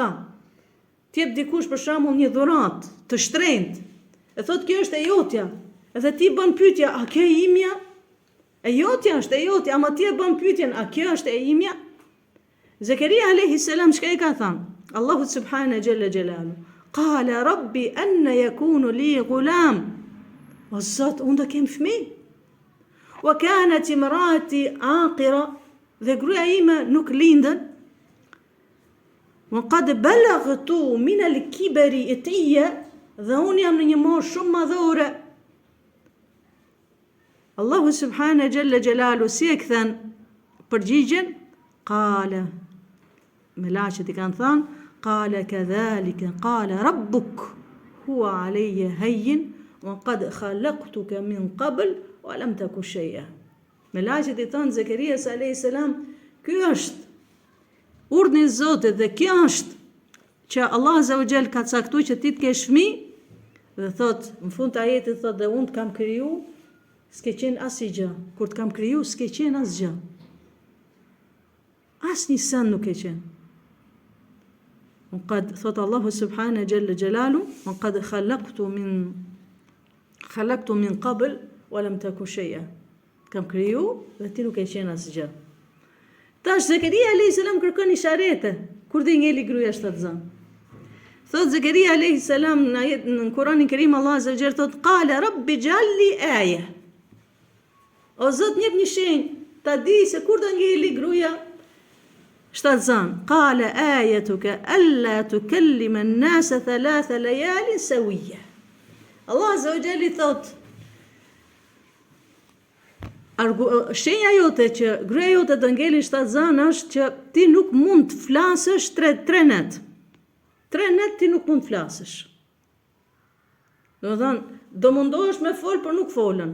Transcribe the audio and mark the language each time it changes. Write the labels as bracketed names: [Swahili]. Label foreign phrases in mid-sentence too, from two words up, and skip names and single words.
[Albanian] Ti jep dikush për shembull një dhuratë të shtrenjtë. E thot kjo është e jotja. Edhe ti bën pyetja, a kjo e imja? E jotja është e jotja, ama ti e bën pyetjen, a kjo është e imja? Zekaria [Arabic] عليه السلام [Albanian] çka i ka thënë? Allahu [Arabic] سبحانه جل جلاله. قال رب أنى يكون لي غلام. [Albanian] O Zot, unë do kem fëmijë. [Arabic] وكانت امرأتي عاقرا, [Albanian] dhe gruaja ime nuk lindën. [Arabic] وقد بلغت من الكبر عتيا, [Albanian] dhe unë jam në një moshë shumë madhore. Allahu [Arabic] سبحانه جل جلاله [Albanian] si e kthen përgjigjen? Qala, melaqet i kanë thënë, [Arabic] قال كذلك قال ربك هو علي هين وقد خلقتك من قبل ولم تك شيئا. [Albanian] Melaqet i thënë Zekerias [Arabic] عليه السلام, [Albanian] ky është urdhni i Zotit dhe kjo është që Allah [Arabic] عز وجل [Albanian] ka caktuar që ti të kesh fëmijë, dhe thot në fund të ajetit thot dhe unë të kam kriju, s'ke qenë asgjë. Kur të kam kriju, s'ke qenë asgjë. Asnjë sen nuk e qenë. [Arabic] Qad thot الله سبحانه جل جلاله، وقد خلقت من قبل ولم تك شيئا. [Albanian] Kam kriju dhe ti nuk e qenë asgjë. Tash Zekaria [Arabic] عليه السلام [Albanian] kërkon isharete kur dhe ngeli gruaja shtatzan. Thot Zakaria [Arabic] عليه السلام [Albanian] në Kur'anin Kerim Allah [Arabic] عز وجل [Albanian] thot [Arabic] قال رب اجعل لي آية. [Albanian] O Zot njep një shenjë, ta di se kur do ngeli gruaja shtatzan. [Arabic] قال آيتك ألا تكلم الناس 3 ليال سويا. [Albanian] Allah [Arabic] عز وجل [Albanian] thot shenja jote që gruaja jote do ngeli shtatzan është që ti nuk mund të flasësh 3 net. 3 net ti nuk mund të flasësh. Do mundohesh me fol, për nuk folën.